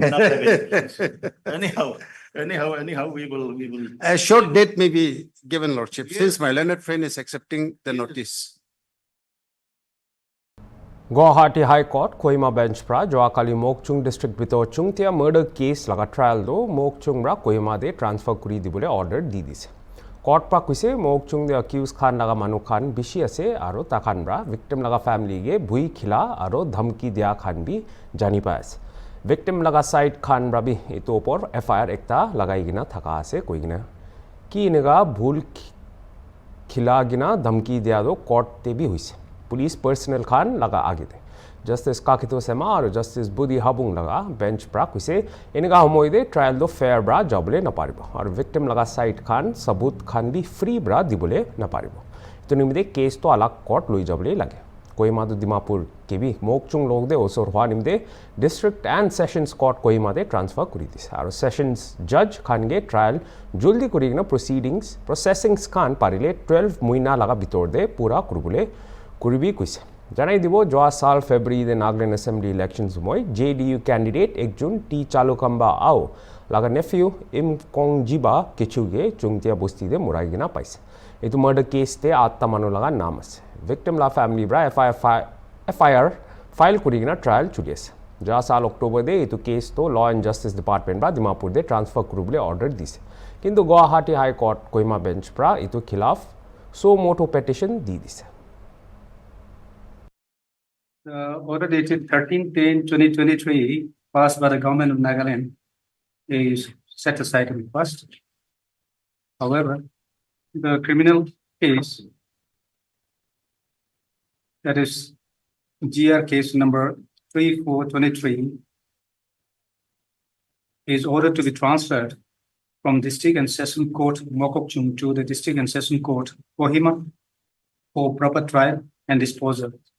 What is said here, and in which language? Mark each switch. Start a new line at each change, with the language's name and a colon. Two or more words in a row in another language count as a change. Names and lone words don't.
English: not evidence. Anyhow, Anyhow, we will. A short date may be given, Lordship, since my learned friend is accepting the notice.
Naga Pidgin: Guwahati High Court, Kohima Bench Pra, Joakali Mokchung District Bito Chungtia
English: murder case
Naga Pidgin: laga trial do Mokchung Ra Kohima de transfer kuri dibole order di dise. Court pra kuise Mokchung de accused Khan laga Manu Khan bishi ase aro takhan ra victim laga family ge bhui khila aro dhamki dia Khan bi jani paas. Victim laga side Khan ra bi eto opor FIR ekta lagai gina thaka ase koi gina. Ki inega bhul khila gina dhamki dia do court te bi huise.
English: police personnel
Naga Pidgin: खान लगा आगे थे जस्टिस काकितो सेमा और जस्टिस बुदी हाबुंग लगा बेंच प्रा कुसे इनका हमोई दे ट्रायल दो फेयर ब्रा जबले न पारिबो और विक्टिम लगा साइड खान सबूत खान भी फ्री ब्रा दिबले न पारिबो तो निमिदे केस तो अलग कोर्ट लोई जबले लगे कोहिमा दो दिमापुर के भी मोकचुंग लोग दे ओसोर हुआ निमिदे
English: District and Sessions Court
Naga Pidgin: कोहिमा दे ट्रांसफर करी दिस और सेशंस जज खान गे ट्रायल जल्दी करिगना
English: proceedings processings
Naga Pidgin: खान पारिले 12 महीना लगा बितोर दे पूरा कुरबुले Kuribi kuise. Janai dibo joa saal February de Nagaland Assembly elections moi JDU candidate ekjun T Chalukamba ao laga nephew Im Kong Jiba kechuge chungtia bosti de muraigina paise. Itu
English: murder case
Naga Pidgin: te atta manu laga naam ase. Victim la family bra
English: FIR file
Naga Pidgin: kurigina trial chuliase. Joa saal October de itu case to Law and Justice Department bra Dimapur de transfer kurubule order dise. Kintu Guwahati High Court Kohima bench bra itu khilaf
English: so moto petition
Naga Pidgin: di dise.
English: The order dated 13/10/2023 passed by the government of Nagaland is set aside to be passed. However, the criminal case, that is GR case number 3423, is ordered to be transferred from District and Session Court Mokokchung to the District and Session Court Kohima for proper trial and disposal.